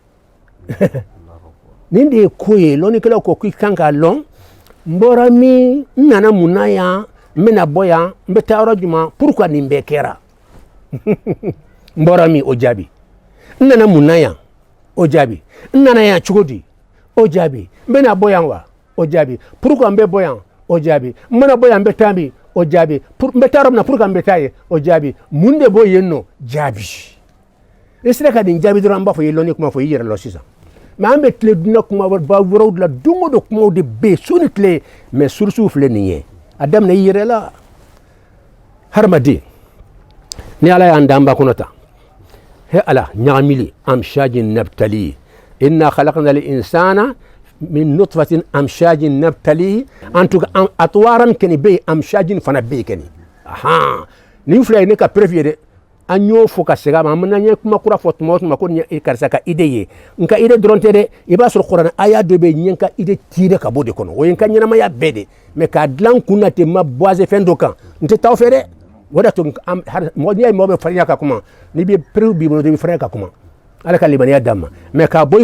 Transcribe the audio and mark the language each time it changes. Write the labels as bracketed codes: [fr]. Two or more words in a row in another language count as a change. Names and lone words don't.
[bm] nin de ye ko ye lɔnnikɛlaw ko k'i kan k'a lɔn n bɔra min n nana mun na yan n bɛna bɔ yan n bɛ taa yɔrɔ jumɛn pourquoi nin bɛɛ kɛra n bɔra min o jaabi n nana mun na yan o jaabi n nana yan cogo di o jaabi n bɛna bɔ yan wa o jaabi pourquoi n bɛ bɔ yan o jaabi n mana bɔ yan n bɛ taa min o jaabi n bɛ taa yɔrɔ min na pourquoi n bɛ taa yen o jaabi mun de b'o yen nɔ jaabi i sera ka nin jaabi dɔrɔn an b'a fɔ i ye lɔnni kuma fɔ i yɛrɛ lɔ sisan mɛ an bɛ tile dunan kuma wɛrɛw la don o don kumaw de bɛ yen su ni tile mɛ surusiw filɛ nin ye a daminɛ i yɛrɛ la hadamaden ni ala y'an dan ba kɔnɔ ta he ala ɲagamili [ar] أمشاج نبتلي إنا خلقنا الإنسان من نطفة أمشاج نبتلي [fr] en tout cas [bm] atwaran keni be amshajin fana be keni nin filɛ ne ka prévier de an y'o fo ka segin a ma an n'an ye kuma kura fɔ tuma o tuma ko nin ye karisa ka idée ye n ka idée dɔrɔn tɛ dɛ i b'a sɔrɔ kuranɛ aya dɔ bɛ yen n ye n ka idée tirer ka bɔ o de kɔnɔ o ye n ka ɲɛnamaya bɛɛ de mɛ k'a dilan kun na ten ma basé fɛn dɔ kan n tɛ taa o fɛ dɛ o de to n'i y'a ye mɔgɔ bɛ farinya ka kuma n'i bɛ preuve b'i bolo i bɛ farinya ka kuma ala ka limaniya d'an ma mɛ k'a bɔ i